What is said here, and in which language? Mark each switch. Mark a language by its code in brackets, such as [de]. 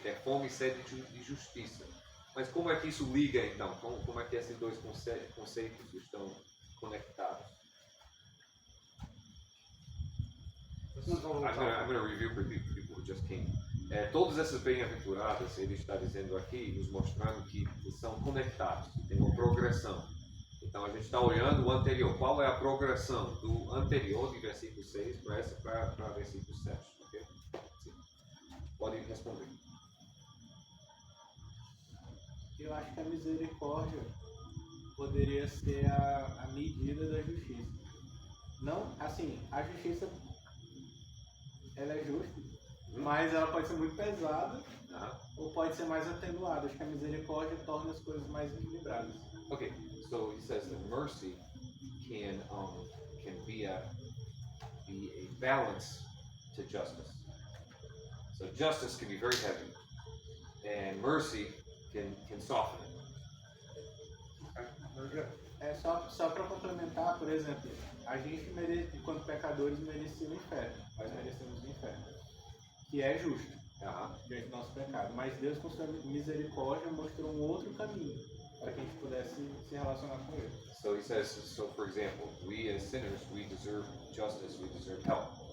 [pt] Ter fome e sede de justiça. Mas como é que isso liga, então? Como é que esses dois conceitos estão conectados? [en] I'm going to review for people who just came. [pt] Todas essas bem-aventuradas, ele está dizendo aqui, nos mostrando que são conectados, tem uma progressão. Então a gente está olhando o anterior. Qual é a progressão do anterior, de versículo 6, para versículo 7? Okay? Sim. Pode responder. Eu acho que a misericórdia poderia ser a medida da justiça. Não, assim, a justiça ela é justa, mas ela pode ser muito pesada ou pode ser mais atenuada. Acho que a misericórdia torna as coisas mais equilibradas. [en] Okay, so he says that mercy can be a balance to justice. So justice can be very heavy, and mercy can soften it. Okay, very good. [pt] Só para complementar, por exemplo, a gente merece, enquanto pecadores, merecia o inferno. Nós merecemos o inferno, que é justo diante do nosso pecado. Mas Deus, com sua misericórdia, mostrou um outro caminho para que a gente pudesse se relacionar com Ele. [en] So he says, so for example, we as sinners, we deserve justice, we deserve help.